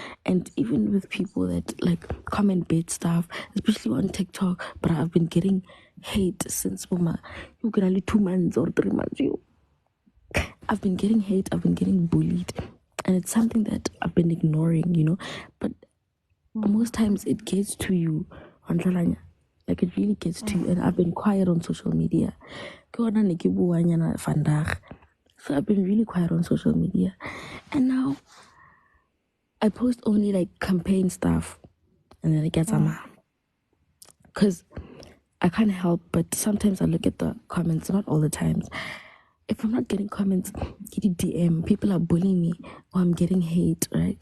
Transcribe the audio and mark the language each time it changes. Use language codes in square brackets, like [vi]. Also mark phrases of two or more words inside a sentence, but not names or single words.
[en] And even with people that like comment bad stuff, especially on TikTok, but I've been getting hate since mama, you can only 2 months or 3 months, I've been getting hate, I've been getting bullied, and it's something that I've been ignoring, you know. But most times it gets to you on Tlhalanya. Like it really gets to you. And I've been quiet on social media. [st] Ke hona ne ke bua nyana vandag. [en] So I've been really quiet on social media. And now I post only like campaign stuff. And then I get some. Because I can't help but sometimes I look at the comments, not all the times. If I'm not getting comments, get a DM. People are bullying me or I'm getting hate, right?